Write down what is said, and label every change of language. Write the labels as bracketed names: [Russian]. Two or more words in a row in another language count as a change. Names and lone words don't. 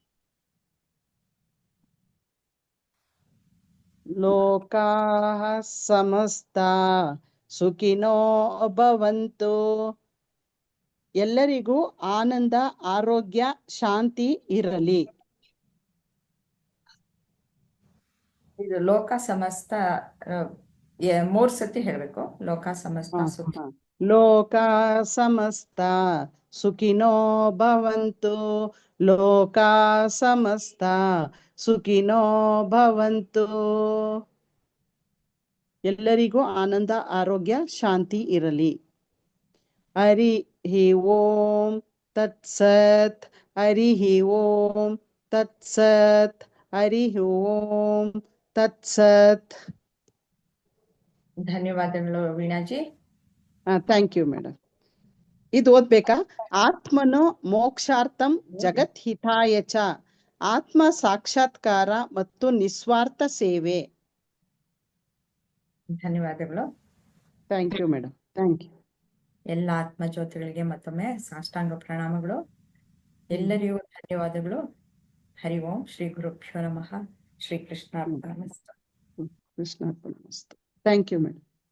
[Sanskrit] ಲೋಕಾಃ ಸಮಸ್ತಾ ಸುಖಿನೋ ಭವಂತು. [Kannada] ಎಲ್ಲರಿಗೂ ಆನಂದ, ಆರೋಗ್ಯ, ಶಾಂತಿ ಇರಲಿ. ಇದು [Sanskrit] ಲೋಕ ಸಮಸ್ತ [Kannada] 3 ಸತಿ ಹೇಳ್ಬೇಕು. [Sanskrit] ಲೋಕ ಸಮಸ್ತ ಸುಖಿ. ಲೋಕ ಸಮಸ್ತ ಸುಖಿನೋ ಭವಂತು. ಲೋಕ ಸಮಸ್ತ ಸುಖಿನೋ ಭವಂತು. [Kannada] ಎಲ್ಲರಿಗೂ ಆನಂದ, ಆರೋಗ್ಯ, ಶಾಂತಿ ಇರಲಿ. [Sanskrit] ಹರಿ ಓಂ ತತ್ಸತ್. ಹರಿ ಓಂ ತತ್ಸತ್. ಹರಿ ಓಂ ತತ್ಸತ್. [Kannada] ಧನ್ಯವಾದಗಳು ವೀಣಾಜಿ. [English] thank you madam. [Kannada] ಇದು ಓದ್ಬೇಕಾ? [Sanskrit] ಆತ್ಮನೋ ಮೋಕ್ಷಾರ್ಥಂ ಜಗತ್ ಹಿತಾಯ ಚ. [Kannada] ಆತ್ಮ ಸಾಕ್ಷಾತ್ಕಾರ ಮತ್ತು ನಿಸ್ವಾರ್ಥ ಸೇವೆ. ಧನ್ಯವಾದಗಳು. [English] thank you madam. thank you. [Kannada] ಎಲ್ಲ ಆತ್ಮಜ್ಯೋತಿಗಳಿಗೆ ಮತ್ತೊಮ್ಮೆ ಸಾಷ್ಟಾಂಗ ಪ್ರಣಾಮಗಳು. ಎಲ್ಲರಿಗೂ ಧನ್ಯವಾದಗಳು. [Sanskrit] ಹರಿ ಓಂ ಶ್ರೀ ಗುರುಭ್ಯೋ ನಮಃ ಶ್ರೀ ಕೃಷ್ಣಾರ್ಪಣಮಸ್ತು. ಕೃಷ್ಣಾರ್ಪಣಮಸ್ತು. [English] thank you madam.